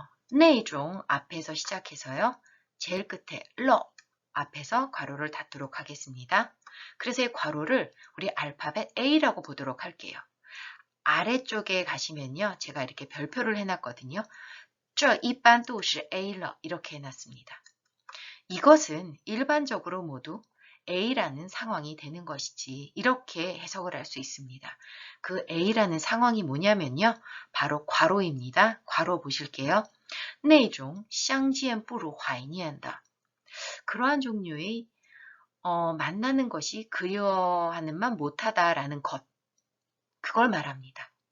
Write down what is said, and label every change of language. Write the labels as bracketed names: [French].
[Korean] 내종 앞에서 시작해서요. 제일 끝에 러 앞에서 괄호를 닫도록 하겠습니다. 그래서 이 괄호를 우리 알파벳 A라고 보도록 할게요. 아래쪽에 가시면요. 제가 이렇게 별표를 해놨거든요. [Chinese] 这一般都是A了 [Korean] 이렇게 해놨습니다. 이것은 일반적으로 모두 A라는 상황이 되는 것이지 이렇게 해석을 할 수 있습니다. 그 A라는 상황이 뭐냐면요. 바로 괄호입니다. 괄호 보실게요. [Chinese] 那种相见不如怀念的 [Korean] 그러한 종류의 만나는 것이 그리워하는만 못하다라는 것 그걸 말합니다.